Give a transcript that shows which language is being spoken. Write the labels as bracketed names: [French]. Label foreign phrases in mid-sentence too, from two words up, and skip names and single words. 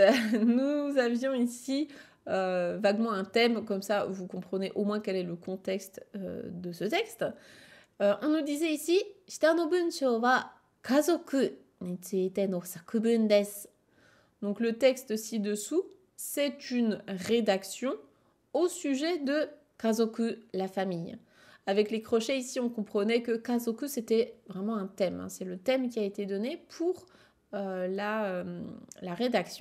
[French] Nous avions ici vaguement un thème, comme ça vous comprenez au moins quel est le contexte de ce texte. On nous disait ici, [Japanese] 下の文章は家族についての作文です. [French] Donc le texte ci-dessous, c'est une rédaction au sujet de kazoku, la famille. Avec les crochets ici, on comprenait que kazoku, c'était vraiment un thème. C'est le thème qui a été donné pour la rédaction.